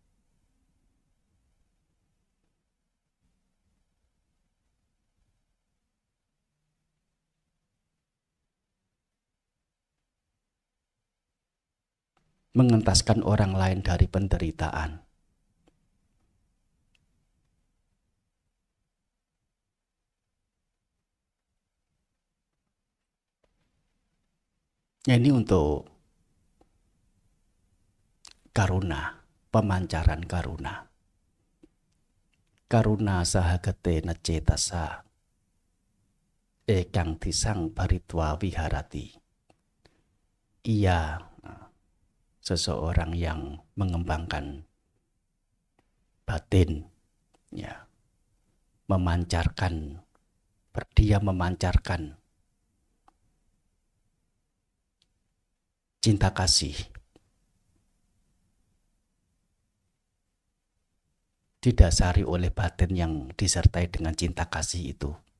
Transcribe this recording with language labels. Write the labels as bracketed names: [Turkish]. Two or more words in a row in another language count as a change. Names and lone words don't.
[Indonesian] Mengentaskan orang lain dari penderitaan. Ini untuk karuna, pemancaran karuna. [Pali] Karuna sahagatena cetasa ekang tisang paritwa viharati. [Indonesian] Ia seseorang yang mengembangkan batin, dia memancarkan cinta kasih, didasari oleh batin yang disertai dengan cinta kasih itu.